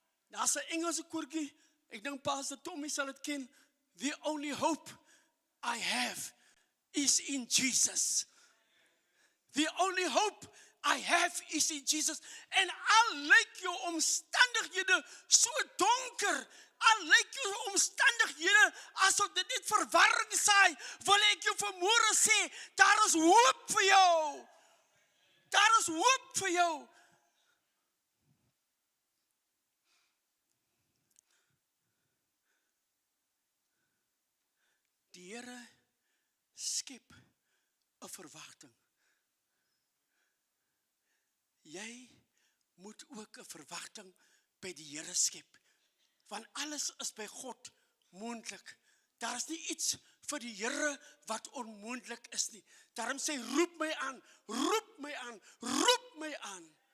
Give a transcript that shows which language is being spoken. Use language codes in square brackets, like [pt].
[af] Daar's 'n Engelse koortjie, ek dink Pastor Tommy sal dit ken. [en] The only hope I have is in Jesus. The only hope I have is in Jesus. [af] En al lyk jou omstandighede so donker, al lyk jou omstandighede asof dit net verwarring saai, wil ek jou vanmôre sê, daar is hoop vir jou. Daar is hoop vir jou. Die Here skep 'n verwagting. Jy moet ook 'n verwagting by die Here skep. Want alles is by God moontlik. Daar is nie iets vir die Here wat onmoontlik is nie. Daarom sê, roep my aan, roep my aan, roep my aan.